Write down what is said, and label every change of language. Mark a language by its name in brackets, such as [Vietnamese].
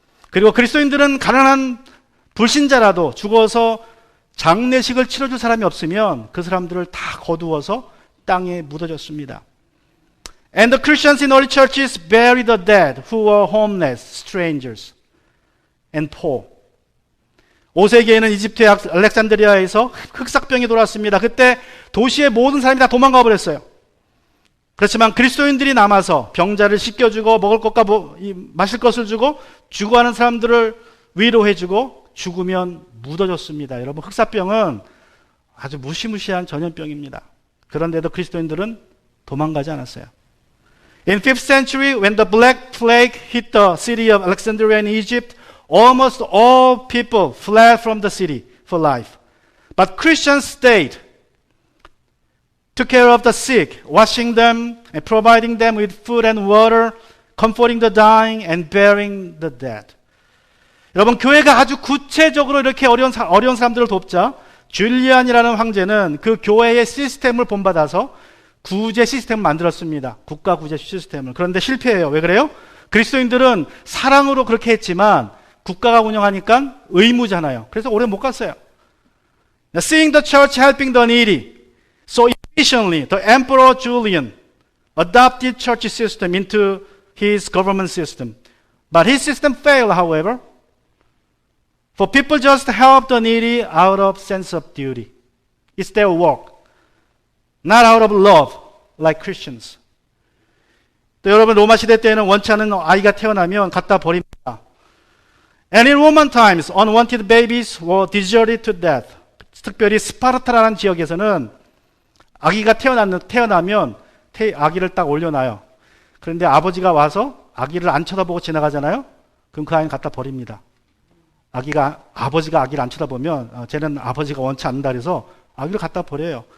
[Korean] 그리고 그리스도인들은 가난한 불신자라도 죽어서 장례식을 치러줄 사람이 없으면 그 사람들을 다 거두어서 땅에 묻어줬습니다. [English] And the Christians in early churches buried the dead who were homeless, strangers, and poor. [Korean] 5세기에는 이집트의 알렉산드리아에서 흑사병이 돌았습니다. 그때 도시의 모든 사람이 다 도망가 버렸어요. 그렇지만 그리스도인들이 남아서 병자를 씻겨주고 먹을 것과 마실 것을 주고 죽어가는 사람들을 위로해주고 죽으면 묻어줬습니다. 여러분, 흑사병은 아주 무시무시한 전염병입니다. 그런데도 그리스도인들은 도망가지 않았어요. [English] In 5th century, when the Black Plague hit the city of Alexandria in Egypt, almost all people fled from the city for life. But Christians stayed, took care of the sick, washing them and providing them with food and water, comforting the dying and burying the dead. [Korean] 여러분, 교회가 아주 구체적으로 이렇게 어려운 사람들을 돕자 줄리안이라는 황제는 그 교회의 시스템을 본받아서 구제 시스템을 만들었습니다. 국가 구제 시스템을. 그런데 실패해요. 왜 그래요? 그리스도인들은 사랑으로 그렇게 했지만 국가가 운영하니까 의무잖아요. 그래서 오래 못 갔어요. [English] Seeing the church helping the needy, so efficiently the Emperor Julian adopted church system into his government system. But his system failed, however. For people just help the needy out of sense of duty. It's their work, not out of love, like Christians. [Korean] 또 여러분 로마 시대 때는 원치 않은 아이가 태어나면 갖다 버립니다. [English] And in Roman times, unwanted babies were deserted to death. [Korean] 특별히 스파르타라는 지역에서는 아기가 태어나면 아기를 딱 올려놔요. 그런데 아버지가 와서 아기를 안 쳐다보고 지나가잖아요. 그럼 그 아이는 갖다 버립니다. 아버지가 아기를 안 쳐다보면 쟤는 아버지가 원치 않는다 그래서 아기를 갖다 버려요.